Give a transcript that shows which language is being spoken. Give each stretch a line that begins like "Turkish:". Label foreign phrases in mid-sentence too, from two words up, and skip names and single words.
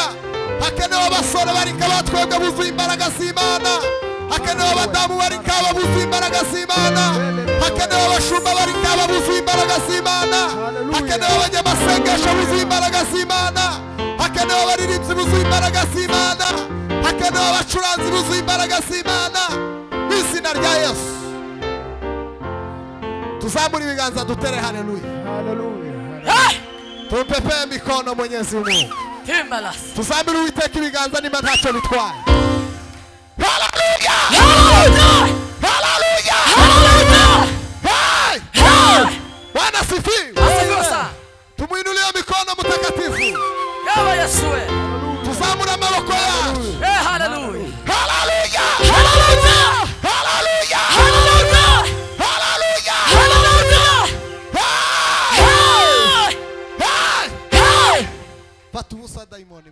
Rundi: Hakenewe abasore barika batwebwe buzuye imbaraga z'Imana, hakenewe abadamu barika babuzuye imbaraga z'Imana, hakenewe abashumba barika babuzuye imbaraga z'Imana, hakenewe abanyamasengesho buzuye imbaraga z'Imana, hakenewe abaririmbyi buzuye imbaraga z'Imana, hakenewe abacuranzi buzuye imbaraga z'Imana. Mu izina rya Yesu tuzamura ibiganza dutere haleluya, haleluya.
Swahili: Tupepe mikono Mwenyezi Mungu,
Rundi: tuzamura Uwiteka ibiganza nimba ntacyo bitwaye. Hallelujah! Hallelujah! Hallelujah! Hallelujah! Hey! Hey!
Swahili: Bwana sifiwe. Asifiwe. Tumuinulie mikono mtakatifu. Yawa Yesuwe.
Rundi: Tuzamura amaboko yacu. Hallelujah! Hallelujah! Hallelujah! Hallelujah! Hallelujah! Hallelujah! Hallelujah! Hey! Hey! Hey! Patusa daimoni.